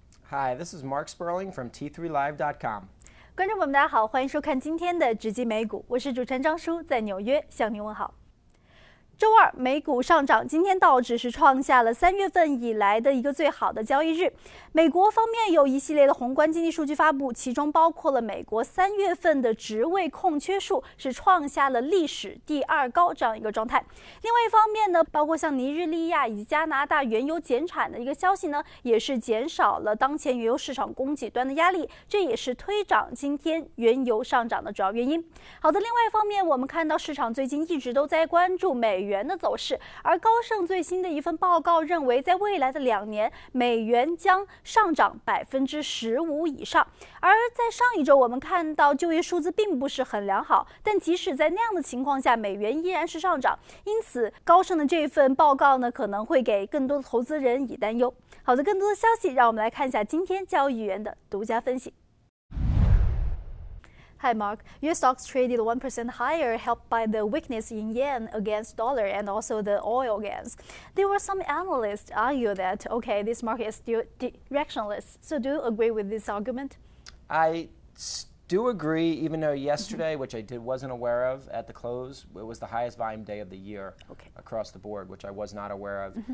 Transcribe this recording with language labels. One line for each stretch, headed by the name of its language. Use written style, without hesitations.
English: Hi, this is Mark Sperling from T3Live.com.
Chinese: 观众朋友们，大家好，欢迎收看今天的直击美股，我是主持人张舒，在纽约向您问好。周二，美股上涨，今天道指是创下了3月份以来的一个最好的交易日。美国方面有一系列的宏观经济数据发布，其中包括了美国3月份的职位空缺数是创下了历史第2高这样一个状态。另外一方面呢，包括像尼日利亚以及加拿大原油减产的一个消息呢，也是减少了当前原油市场供给端的压力，这也是推涨今天原油上涨的主要原因。好的，另外一方面，我们看到市场最近一直都在关注美元的走势，而高盛最新的一份报告认为，在未来的2年，美元将上涨15%以上。而在上一周，我们看到就业数字并不是很良好，但即使在那样的情况下，美元依然是上涨。因此，高盛的这份报告呢，可能会给更多的投资人以担忧。好的，更多的消息，让我们来看一下今天交易员的独家分析。
English: Hi Mark, your stocks traded 1% higher, helped by the weakness in yen against dollar and also the oil gains. There were some analysts argue that, okay, this market is still directionless. So do you agree with this argument? I do agree, even though yesterday, which I wasn't aware of at the close, it was the highest volume day of the year across the board, which I was not aware of.